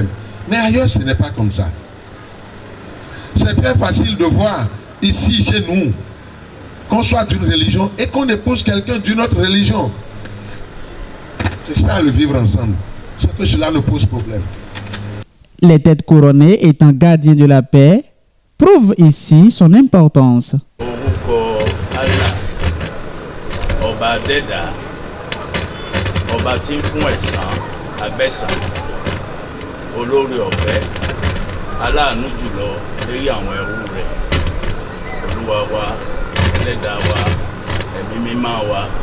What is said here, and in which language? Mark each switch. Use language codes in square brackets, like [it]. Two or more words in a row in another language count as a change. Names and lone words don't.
[fr] Mais ailleurs, ce n'est pas comme ça. C'est très facile de voir ici, chez nous, qu'on soit d'une religion et qu'on épouse quelqu'un d'une autre religion. C'est ça le vivre ensemble. C'est que cela ne pose problème. Les têtes couronnées étant gardiens de la paix prouvent ici son importance. [yo] Ọba Adẹ́dà, ọba tí ń fún ẹ̀san agbẹ́san, olórí ọ̀fẹ́, aláàánú jùlọ lórí àwọn ẹrú rẹ̀, Olúwa wa, Ẹlẹ́dàá wa, ẹ̀mí mímọ́ wa.